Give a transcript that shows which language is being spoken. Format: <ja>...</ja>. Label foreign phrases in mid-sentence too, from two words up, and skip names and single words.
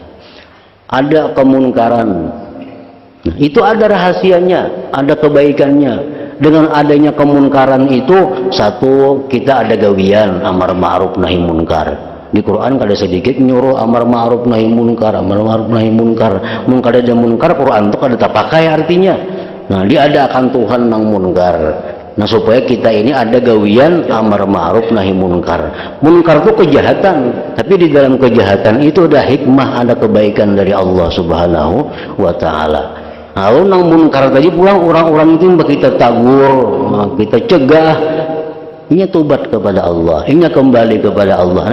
<id>Ada kemunkaran, nah, itu ada rahasianya, ada kebaikannya. Dengan adanya kemunkaran itu, satu, kita ada gawian amar ma'ruf nahi munkar.</id> <bjn>Di Quran kada sedikit nyuruh amar ma'ruf nahi munkar, amar ma'ruf nahi munkar. Mun kada ada munkar, Quran itu kada terpakai artinya. Nah, diadakan Tuhan nang munkar.</bjn> <id>Nah, supaya kita ini ada gawian amar ma'ruf nahi munkar. Munkar itu kejahatan, tapi di dalam kejahatan itu ada hikmah, ada kebaikan dari Allah</id> <ar>سبحانه وتعالى.</ar> <bjn>Lalu nang munkar tadi pulang orang-orang itu kita tagur, kita cegah, ini tobat kepada Allah, ini kembali kepada Allah.</bjn>